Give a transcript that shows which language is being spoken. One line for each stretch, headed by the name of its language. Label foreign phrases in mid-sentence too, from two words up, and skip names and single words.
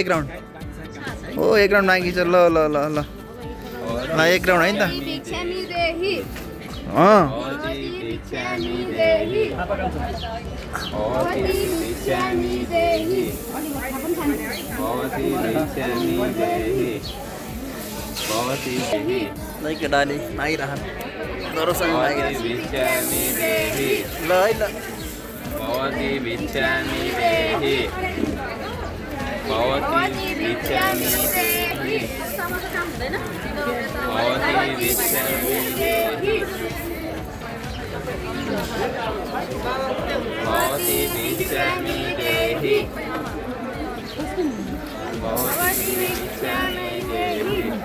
Nepali: एक राउन्ड हो एक राउन्ड बाँकी छ ल ल ल ल ल एक राउन्ड है नि त केटाले मागिरहन् दरोसँग मागिरहेछ ल है ल
Sanskrit: भवती भिक्षामि देहि भवती भिक्षामि देहि भवती भिक्षामि देहि भवती भिक्षामि देहि भवती भिक्षामि देहि